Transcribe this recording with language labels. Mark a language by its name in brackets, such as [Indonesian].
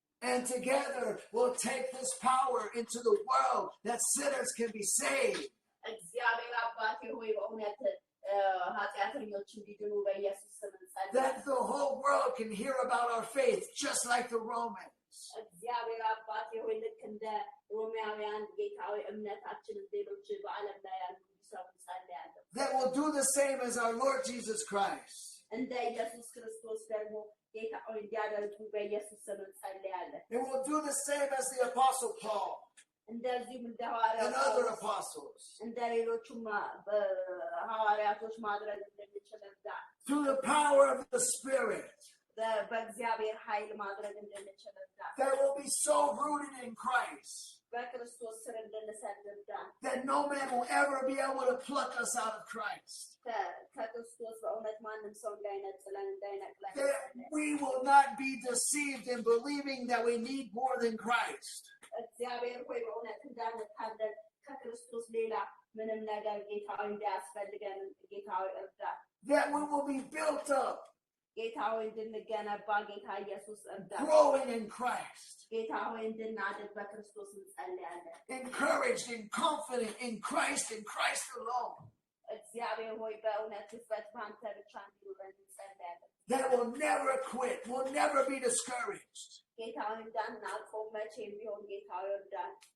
[English] And together we'll take this power into the world that sinners can be saved. [Amharic] እግዚአብሔር አባቴ ሆይ በእውነት ኃጢአተኞች እንዲድኑ በኢየሱስ ስም እንጸልያለን። [English] That the whole world can hear about our faith, just like the Romans. [Amharic] እግዚአብሔር አባቴ ሆይ ልክ እንደ ሮማውያን ጌታ ሆይ እምነታችንን ሌሎች በዓለም ላይ ያሉ እንዲሰሙ እንጸልያለን። [English] That will do the same as our Lord Jesus Christ. [Amharic] እንደ ኢየሱስ ክርስቶስ ደግሞ ጌታ ሆይ እንዲያደርጉ በኢየሱስ ስም እንጸልያለን። [English] It will do the same as the Apostle Paul [Amharic] እንደዚሁም እንደ ሐዋርያው [English] and other apostles. [Amharic] እንደ ሌሎቹም ሐዋርያቶች ማድረግ እንድንችል እርዳን። [English] Through the power of the Spirit. [Amharic] በእግዚአብሔር ኃይል ማድረግ እንድንችል እርዳን። [English] That will be so rooted in Christ [Amharic] በክርስቶስ ስር እንድንሰድ እርዳን። [English] that no man will ever be able to pluck us out of Christ. [Amharic] ከክርስቶስ በእውነት ማንም ሰው እንዳይነጥለን እንዳይነቅለን [English] That we will not be deceived in believing that we need more than Christ. [Amharic] እግዚአብሔር ሆይ በእውነት እንዳንታለል ከክርስቶስ ሌላ ምንም ነገር ጌታ ሆይ እንዳያስፈልገን ጌታ ሆይ እርዳን። [English] That we will be built up, [Amharic] ጌታ ሆይ እንድንገነባ ጌታ ኢየሱስ እርዳን። [English] growing in Christ, [Amharic] ጌታ ሆይ እንድናድግ በክርስቶስ እንጸልያለን። [English] encouraged and confident in Christ and Christ alone. [Amharic] እግዚአብሔር ሆይ በእውነት ድፍረት በአንተ ብቻ እንዲኖረን እንጸልያለን። [English] That will never quit, will never be discouraged. [Amharic] ጌታ ሆይ እንዳናቆም መቼም ቢሆን ጌታ ሆይ እርዳን።